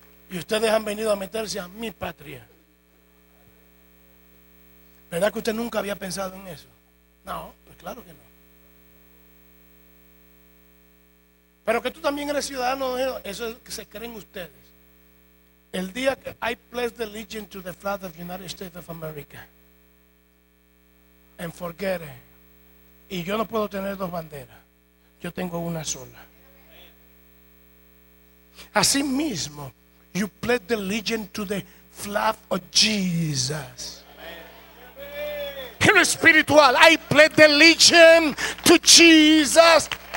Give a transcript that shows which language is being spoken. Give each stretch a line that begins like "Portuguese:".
Spanish: Y ustedes han venido a meterse a mi patria. ¿Verdad que usted nunca había pensado en eso? No, pues claro que no. Pero que tú también eres ciudadano, eso es que se creen ustedes. El día que
English: I pledge the allegiance to the flag of the United States of America and forget it.
Spanish: Y yo no puedo tener dos banderas, yo tengo una sola. Así mismo,
English: you pledge the allegiance to the flag of Jesus.
Spanish: En lo espiritual,
English: I pledge allegiance to Jesus.